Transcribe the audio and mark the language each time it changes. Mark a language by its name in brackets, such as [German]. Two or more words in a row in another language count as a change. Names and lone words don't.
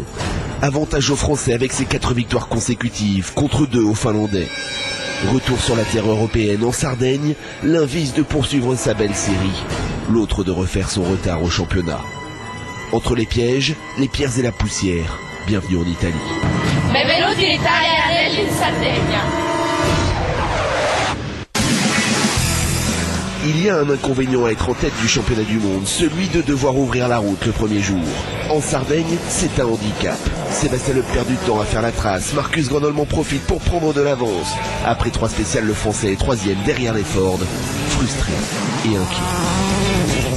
[French] Avantage aux Français avec ses 4 victoires consécutives, contre 2 aux Finlandais. Retour sur la terre européenne en Sardaigne, l'un vise de poursuivre sa belle série, l'autre de refaire son retard au championnat. Entre les pièges, les pierres et la poussière, bienvenue en Italie. [Italian] Benvenuti in Italia e in Sardegna. [French] Il y a un inconvénient à être en tête du championnat du monde, celui de devoir ouvrir la route le premier jour. En Sardaigne, c'est un handicap. Sébastien Loeb perd du temps à faire la trace, Marcus Gronholm en profite pour prendre de l'avance. Après 3 spéciales, le Français est 3e derrière les Ford, frustré et inquiet.